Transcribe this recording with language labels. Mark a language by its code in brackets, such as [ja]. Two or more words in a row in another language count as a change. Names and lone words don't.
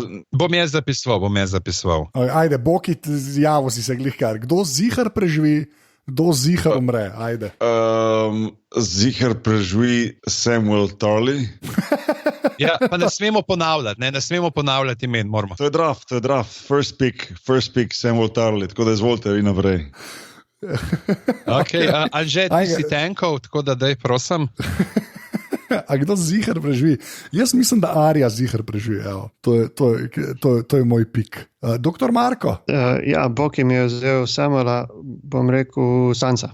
[sl] Bom jaz zapisoval. Ajde, Boki, javil si se glihkar. Kdo zihar preživi, kdo zihar umre? Ajde. Zihar preživi Samuel Tarly. Ja, pa ne smemo ponavljati imen, moramo. To je draft. [en] First pick [sl] Samuel Tarly, tako da izvolite vi naprej. Okay, Anže, ti si tenkov, tako da daj, prosim. A kdo zihar preživi? Jaz mislim, da Arja zihar preživi. To je moj pik. Doktor Marko? Ja, Bog mi je vzel Samuela, bom rekel Sansa.